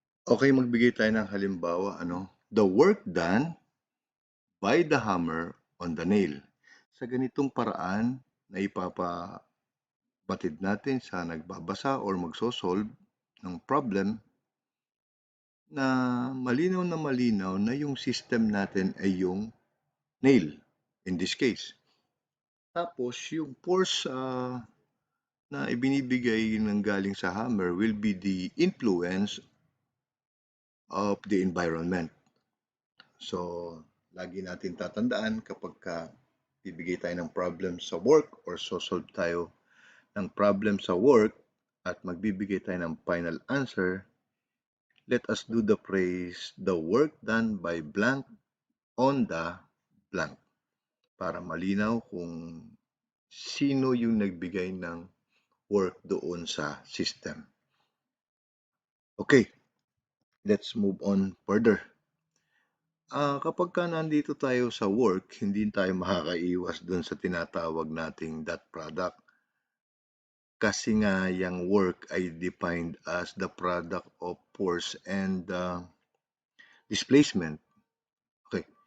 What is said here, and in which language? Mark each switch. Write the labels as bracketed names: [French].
[Filipino] Okay, magbigay tayo ng halimbawa, ano? [English] The work done by the hammer on the nail. [Filipino] Sa ganitong paraan na ipapabatid natin sa nagbabasa or magsosolve ng problem na malinaw na yung system natin ay yung nail [English] in this case. Tapos yung force [Filipino] na ibinibigay ng galing sa [English] hammer will be the influence of the environment. So, [Filipino] lagi natin tatandaan kapag bibigay tayo ng [English] problem sa work or solve tayo ng problem sa work at magbibigay tayo ng final answer, let us do the phrase, the work done by blank on the blank. [Filipino] Para malinaw kung sino yung nagbigay ng work doon sa system. [English] Okay, let's move on further. [Filipino] Kapag nandito tayo sa work, hindi tayo makakaiwas dun sa tinatawag nating dot product. Kasi nga yung [English] work ay defined as the product of force and displacement. Okay.